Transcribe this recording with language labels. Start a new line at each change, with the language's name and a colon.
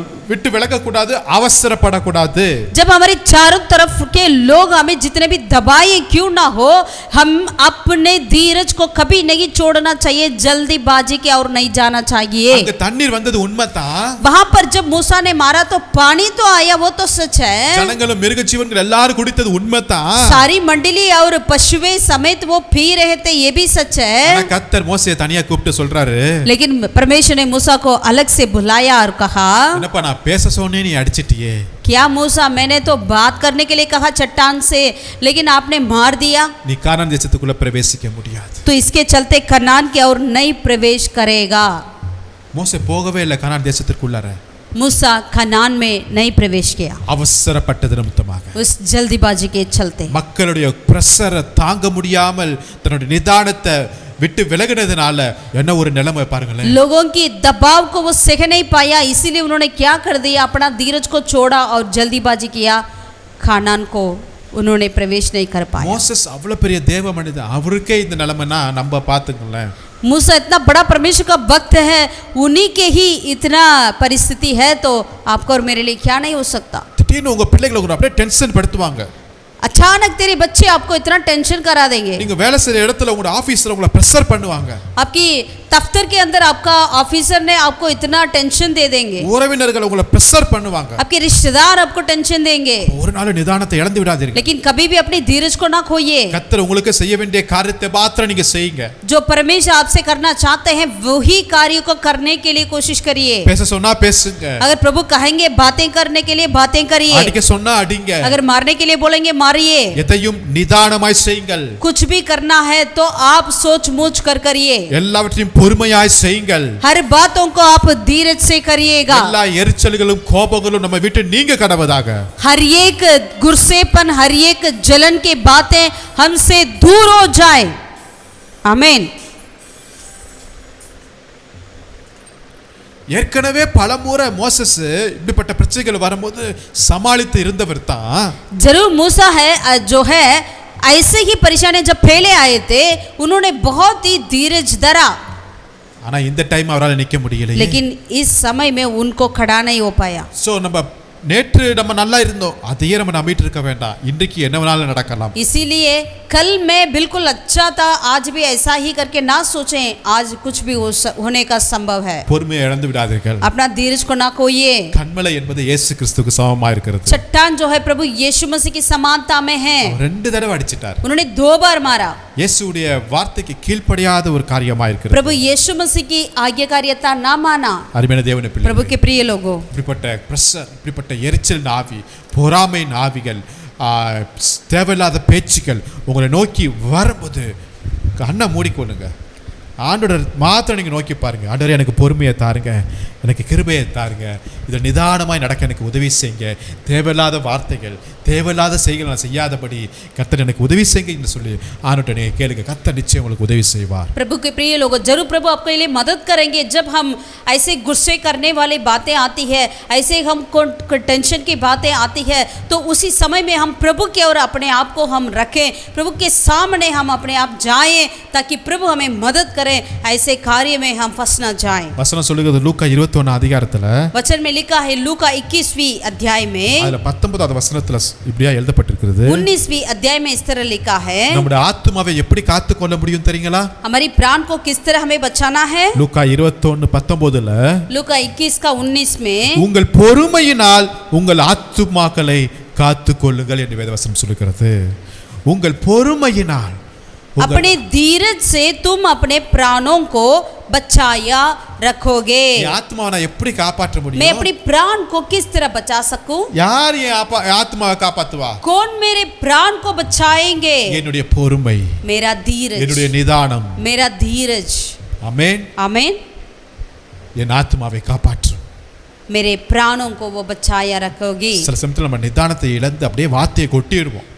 Tamil: விட்டு விலக கூடாது, அவசரப்படக்கூடாது.
Hindi: जब हमारे चारों तरफ के लोग हमें जितने भी दबाए क्यों ना हो, हम अपने धीरज को कभी नहीं छोड़ना चाहिए, जल्दीबाजी के और नहीं जाना चाहिए।
Tamil: அங்க தண்ணீர் வந்தது உண்மைதான்.
Hindi: वहां पर जब मूसा ने मारा तो पानी तो आया, वो तो सच है।
Tamil: ஜனங்களும் மிருக ஜீவன்கள் எல்லாரும் குடித்தது உண்மைதான்.
Hindi: सारी मंडली और पशुए समेत वो पी रहे थे, ये भी सच है।
Tamil: ஆனா கர்த்தர் மோசேயை தனியா கூப்பிட்டு சொல்றாரு,
Hindi: लेकिन परमेश्वर ने मूसा को अलग से बुलाया और कहा,
Tamil: என்னப்பா நான் பேச சொன்னே நீ அடிச்சிட்டியே.
Hindi: क्या मूसा, मैंने तो बात करने के लिए कहा चट्टान से, लेकिन आपने मार दिया।
Tamil: நீ கானான் தேசத்துக்குள்ள பிரவேசிக்க முடியாது.
Hindi: तो इसके चलते कनान की ओर नहीं प्रवेश करेगा।
Tamil: மோசே போகவே இல்லை கானான் தேசத்திற்குள்ளார.
Hindi: मूसा कनान में नहीं प्रवेश किया,
Tamil: அவசரப்பட்டது நிமித்தமாக.
Hindi: उस जल्दीबाजी के चलते।
Tamil: மக்களுடைய பிரஷரை தாங்க முடியாமல் தன்னுடைய நிதானத்தை விட்டு விலகினதுனால என்ன ஒரு நிலைமை பாருங்களேன்.
Hindi: लोगों की दबाव को वो सह नहीं पाया, इसीलिए उन्होंने क्या कर दिया, अपना धीरज को छोड़ा और जल्दीबाजी किया, कनान को उन्होंने प्रवेश नहीं कर पाया।
Tamil: மோசஸ் அவ்வளவு பெரிய தேவ மனிதன், அவருக்கே இந்த நிலைமைனா நம்ம பார்த்துங்களேன்.
Hindi: मूसा इतना बड़ा परमेश्वर का भक्त है, उन्हीं के ही इतना परिस्थिति है, तो आपको और मेरे लिए क्या नहीं हो सकता।
Tamil: திடீர்னு உங்க பிள்ளைகளை ஒரு அப்படியே டென்ஷன் படுத்துவாங்க.
Hindi: अचानक तेरे बच्चे आपको इतना टेंशन करा देंगे।
Tamil: நீங்க வேலை செய்யற இடத்துல உங்க ஆபீஸ்ல உங்களை பிரஷர் பண்ணுவாங்க.
Hindi: आपकी दफ्तर के अंदर आपका ऑफिसर ने आपको इतना टेंशन दे देंगे।
Tamil: உறவினர்கள் உங்களை பிரஷர் பண்ணுவாங்க.
Hindi: आपके रिश्तेदार आपको टेंशन देंगे।
Tamil: ஒரு நாள் நிதானத்தை இழந்து விடாதீர்கள்.
Hindi: लेकिन कभी भी अपनी धीरज को ना खोइए।
Tamil: கர்த்தர் உங்களுக்கு செய்ய வேண்டிய காரியத்தை மாத்திரம் நீங்க செய்யுங்க.
Hindi: जो परमेश्वर आपसे करना चाहते हैं वही कार्य को करने के लिए कोशिश करिए।
Tamil: பேச சொன்னா பேசுங்க.
Hindi: अगर प्रभु कहेंगे बातें करने के लिए बातें करिए।
Tamil: அடிக்க சொன்னா அடிங்க.
Hindi: अगर मारने के लिए बोलेंगे मारिए।
Tamil: எதையும் நிதானமாய் செய்யுங்கள்.
Hindi: कुछ भी करना है तो आप सोच मूछ कर करिए।
Tamil: எல்லாவற்றையும் பொறுமையாய் செய்யுங்கள்.
Hindi: हर बातों को आप धीरज से करिएगा।
Tamil: எல்லா எரிச்சல்களும் கோபங்களும் நம்ம விட்டு நீங்க கடவதாக.
Hindi: हर एक गुस्सेपन, हर एक जलन की बातें हमसे दूर हो जाए। आमीन।
Tamil: ஏற்கனவே பலமுறை மோசஸ் இப்படிப்பட்ட பிரச்சனைகள் வரும்போது சமாளித்து இருந்தவர் தான்.
Hindi: जरूर मूसा है जो है ऐसे ही परेशानी जब फैले आए थे, उन्होंने बहुत ही धीरज धरा,
Tamil: ஆனா இந்த டைம் அவரால் நிக்க முடியல.
Hindi: लेकिन इस समय में उनको खड़ा नहीं हो पाया।
Tamil: சோ நம்ம நேற்று நம்ம நல்லா இருந்தோம், அதையே நம்ம நம்பிட்டு இருக்க வேண்டாம். இன்றைக்கு என்ன வேணாலும் நடக்கலாம்.
Hindi: इसीलिए कल मैं बिल्कुल अच्छा था, आज भी ऐसा ही करके ना सोचें, आज कुछ भी होने का संभव है।
Tamil: பொறுமையை இழந்து விடாதீர்கள்.
Hindi: अपना धीरज को ना खोइए।
Tamil: கன்மலை என்பது இயேசு கிறிஸ்துவுக்கு சமமா இருக்கிறது.
Hindi: चट्टान जो है प्रभु यीशु मसीह की समानता में है।
Tamil: ரெண்டு தடவை அடிச்சிட்டார்.
Hindi: उन्होंने 2 बार मारा।
Tamil: இயேசுவுடைய வார்த்தைக்கு கீழ்ப்படியாத ஒரு காரியமா இருக்கிறது.
Hindi: प्रभु यीशु मसीह की आज्ञाकारिता ना माना।
Tamil: அருமையான தேவனுடைய பிள்ளைகளே,
Hindi: प्रभु के प्रिय लोगों,
Tamil: இப்படிப்பட்ட பிரஷர், இப்படிப்பட்ட எரிச்சல் நாவி, பொறாமை நாவிகள், தேவையில்லாத பேச்சுக்கள் உங்களை நோக்கி வரும்போது கண்ணை மூடிக்கொள்ளுங்க. ஆண்டோட மாத்திரம் நீங்கள் நோக்கி பாருங்க. ஆண்டவரே எனக்கு பொறுமையை தாருங்க, எனக்கு கிருபையை தாருங்க, இதில் நிதானமாய் நடக்க எனக்கு உதவி செய்யுங்க. தேவையில்லாத வார்த்தைகள், தேவையில்லாத செய்கைகள் நான் செய்யாதபடி கர்த்தர் எனக்கு உதவி செய்யுங்க என்று சொல்லி ஆண்டவர்ட்ட நீங்கள் கேளுங்க. கர்த்தர் நிச்சயம் உங்களுக்கு உதவி செய்வார்.
Hindi: प्रभु के प्रिय लोगों, जरूर प्रभु आपके लिए मदद करेंगे। जब हम ऐसे गुस्से करने वाली बातें आती है, ऐसे हम टेंशन की बातें आती है, तो उसी समय में हम प्रभु की ओर अपने आप को हम रखें, प्रभु के सामने हम अपने आप जाएं, ताकि प्रभु हमें मदद करें, ऐसे कार्य में हम फंस ना जाएं।
Tamil: வசனம் சொல்லுகிறது லூக்கா 21 அதிகாரத்துல,
Hindi: वचन में लिखा है लूका 21वीं अध्याय में,
Tamil: அதுல 19வது வசனத்துல இப்படியா எழுதப்பட்டிருக்கிறது.
Hindi: 19वीं अध्याय में इस तरह लिखा है,
Tamil: நம்முடைய ஆத்துமாவை எப்படி காத்துக்கொள்ள முடியும் தெரியுங்களா?
Hindi: हमारी प्राण को किस तरह हमें बचाना है।
Tamil: லூக்கா 21:19ல,
Hindi: लूका 21 का 19 में,
Tamil: உங்கள் பொறுமையினால் உங்கள் ஆத்துமாக்களை காத்துக்கொள்ளுங்கள் என்று வேதவசனம் சொல்லுகிறது. உங்கள் பொறுமையினால்,
Hindi: अपने धीरज से तुम अपने प्राणों को बचाया रखोगे।
Tamil: ஆத்மாவை நான் எப்படி காப்பாற்ற
Hindi: मैं
Tamil: முடியும்?
Hindi: अपनी प्राण को किस तरह बचा सकूं?
Tamil: யார் என் ஆத்மாவை காப்பாத்துவா?
Hindi: कौन मेरे प्राण को बचाएंगे?
Tamil: என்னுடைய பொறுமை,
Hindi: मेरा धीरज,
Tamil: என்னுடைய நிதானம்.
Hindi: मेरा धीरज।
Tamil: ஆமென்.
Hindi: आमीन।
Tamil: என் ஆத்மாவை காப்பாற்றும்.
Hindi: मेरे प्राणों को वो बचाया रखोगी।
Tamil: சில சமயத்தில் நம்ம நிதானத்தை இழந்து அப்படியே வார்த்தையை கொட்டிடுவோம்.